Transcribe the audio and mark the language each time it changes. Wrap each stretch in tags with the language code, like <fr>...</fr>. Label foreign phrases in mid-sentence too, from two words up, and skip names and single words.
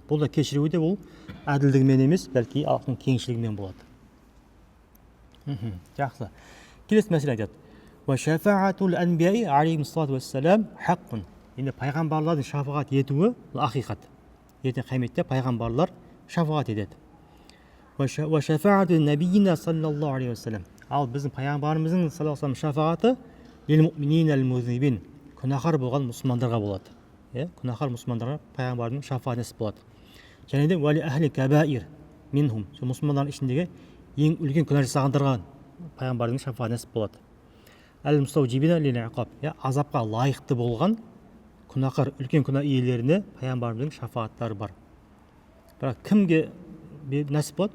<kk>Бұл да кешіруі де ол әділдігімен емес, бәлки Аллахтың кеңшілігімен болады. Жақсы. Келесі мәселе айтады.</kk> <ar>شفاعة الأنبياء عليهم الصلاة والسلام حق.</ar> <kk>Енді пайғамбарлардың шафағат етуі бұл ақиқат. Ертең қияметте пайғамбарлар шафағат етеді.</kk> <ar>شفاعة نبينا صلى الله عليه وسلم.</ar> <kk>Ал біздің пайғамбарымыздың</kk> <ar>صلى الله عليه وسلم</ar> <kk>шафағаты</kk> <ar>للمؤمنين المذنبين.</ar> <kk>Күнәһар болған мұсылмандарға болады. Күнәһар мұсылмандарға пайғамбардың шафағаты нәсіп болады. Және де</kk> <ar>ولأهل الكبائر منهم.</ar> <kk>Мұсылмандардың ішіндегі ең үлкен күнә жасағандарға пайғамбардың шафағаты нәсіп болады.</kk> <ar>المستوجبين للعقاب.</ar> <kk>Азапқа лайықты болған күнәһар үлкен күнә иелеріне пайғамбарымыздың шафағаттары бар. Бірақ кімге нәсіп болады?</kk>